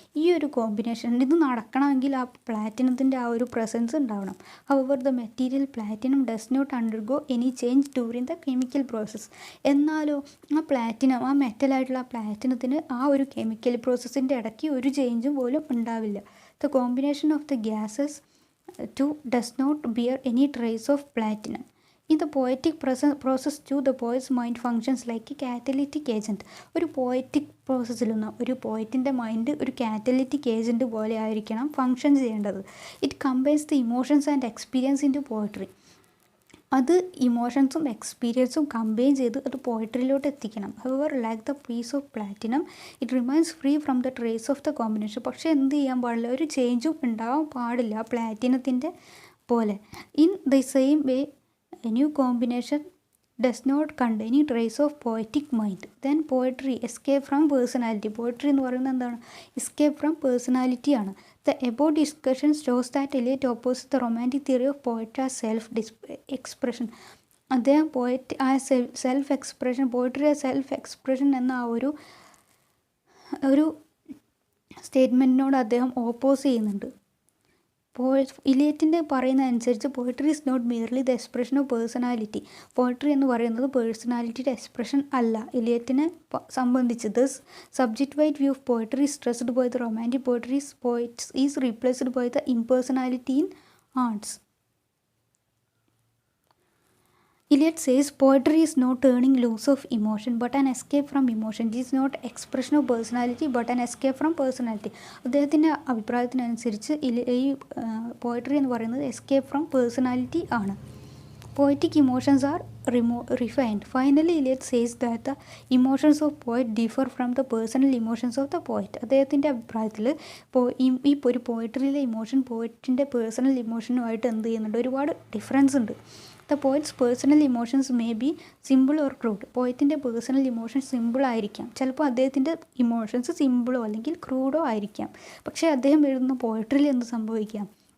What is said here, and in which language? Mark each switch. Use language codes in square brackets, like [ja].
[ml] ഈ ഒരു കോമ്പിനേഷൻ ഇത് നടക്കണമെങ്കിൽ ആ പ്ലാറ്റിനത്തിൻ്റെ ആ ഒരു പ്രസൻസ് ഉണ്ടാവണം. [en] However the material platinum does not undergo any change during the chemical process. [ml] എന്നാലോ ആ പ്ലാറ്റിനം, ആ മെറ്റലായിട്ടുള്ള പ്ലാറ്റിനത്തിന് ആ ഒരു കെമിക്കൽ പ്രോസസ്സിൻ്റെ ഇടയ്ക്ക് ഒരു ചേഞ്ചും പോലും ഉണ്ടാവില്ല. [en] The combination of the gases too does not bear any trace of platinum. In the poetic process too, the poet's mind functions like a catalytic agent. [ml] ഒരു പോയറ്റിക് പ്രോസസ്സിലൊന്നും ഒരു പോയറ്റിൻ്റെ മൈൻഡ് ഒരു കാറ്റലിറ്റിക് ഏജൻറ്റ് പോലെ ആയിരിക്കണം function ചെയ്യേണ്ടത്. [en] It combines the emotions and experience into poetry. [ml] അത് ഇമോഷൻസും എക്സ്പീരിയൻസും combine ചെയ്ത് അത് പോയട്രിയിലോട്ട് എത്തിക്കണം. [en] However like the piece of platinum it remains free from the trace of the combination. [ml] പക്ഷേ എന്ത് ചെയ്യാൻ പാടില്ല, ഒരു ചേഞ്ചും ഉണ്ടാവാൻ പാടില്ല പ്ലാറ്റിനത്തിൻ്റെ പോലെ. [en] In the same way a new combination does not contain any trace of poetic mind. Then poetry escape from personality. [ml] Poetry എന്ന് പറയുന്നത് എന്താണ്, [en] Escape from പേഴ്സണാലിറ്റിയാണ്. The above discussion shows that Eliot opposes the romantic theory of poetry as self-expression. [ml] അദ്ദേഹം self expression, poetry as self expression എന്ന ആ ഒരു സ്റ്റേറ്റ്മെൻറ്റിനോട് അദ്ദേഹം oppose ചെയ്യുന്നുണ്ട്. ഇലിയറ്റിൻ്റെ പറയുന്ന അനുസരിച്ച് [en] Poetry is not merely the expression of personality. [ml] Poetry എന്ന് പറയുന്നത് പേഴ്സണാലിറ്റിയുടെ എക്സ്പ്രഷൻ അല്ല ഇലിയറ്റിനെ സംബന്ധിച്ച്. [en] Thus subjective view of poetry is stressed by the romantic poets is replaced by the impersonality in arts. Eliot says poetry is not turning loose of emotion but an escape from emotion. It is not expression of personality but an escape from personality. [ml] അദ്ദേഹത്തിൻ്റെ അഭിപ്രായത്തിനനുസരിച്ച് ഈ poetry എന്ന് പറയുന്നത് escape from personality ആണ്. [en] Poetic emotions are refined. Finally, Eliot says that the emotions of poet differ from the personal emotions of the poet. [ml] അദ്ദേഹത്തിൻ്റെ അഭിപ്രായത്തിൽ ഈ ഒരു പോയട്രിയിലെ emotion പോയറ്റിൻ്റെ personal ഇമോഷനുമായിട്ട് എന്ത് ചെയ്യുന്നുണ്ട്, ഒരുപാട് ഡിഫറൻസ് ഉണ്ട്. [en] The poet's personal emotions may be simple or crude. [ml] പോയറ്റിൻ്റെ personal emotions simple ആയിരിക്കാം, ചിലപ്പോൾ അദ്ദേഹത്തിൻ്റെ ഇമോഷൻസ് സിമ്പിളോ അല്ലെങ്കിൽ ക്രൂഡോ ആയിരിക്കാം. പക്ഷേ അദ്ദേഹം എഴുതുന്ന പോയട്രിയിൽ എന്ത് സംഭവിക്കാം,